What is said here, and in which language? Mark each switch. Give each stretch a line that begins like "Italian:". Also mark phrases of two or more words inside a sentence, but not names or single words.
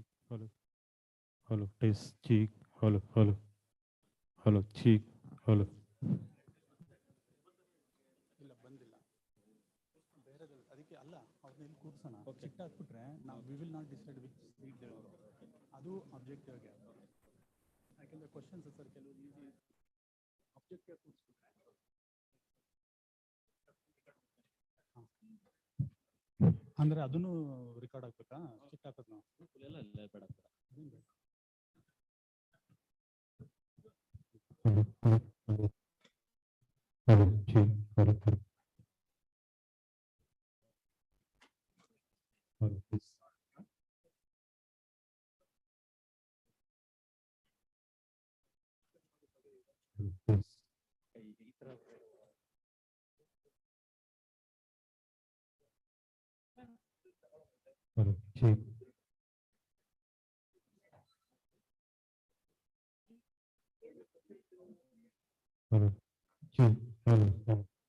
English: Hello, hello, test, cheek, hello, hello, hello, cheek, hello.
Kannada: ಇಲ್ಲ ಬಂದಿಲ್ಲ ಬೇರೆದಲ್ಲಿ ಅದಕ್ಕೆ ಅಲ್ಲ ಅವ್ರನ್ನ ಇಲ್ಲಿ ಕೂರ್ಸೋಣ ಚಿಟ್ಟ ಹಾಕ್ಬಿಟ್ರೆ ನಾವು
English: we will not decide which seat
Kannada: ಅದು ಅಬ್ಜೆಕ್ಟಿವ್ಗೆ ಯಾಕೆಂದರೆ
English: questions sir
Kannada: ಕೆಲವು
English: easy objective
Kannada: ಕೂರಿಸ್ಬಿಟ್ರೆ ಅಂದರೆ ಅದನ್ನು ರೆಕಾರ್ಡ್ ಆಗ್ಬೇಕಾ ಚಿಟ್ಟ ಹಾಕೋದು ನಾವು ಎಲ್ಲ ಬೇಡ ಬೇಡ
English: Hello, hello, hello, hello, cheek, hello, hello, hello, test, hello, test,
Kannada: ಈ ಥರ
English: hello, cheek, hello, cheek, hello, hello,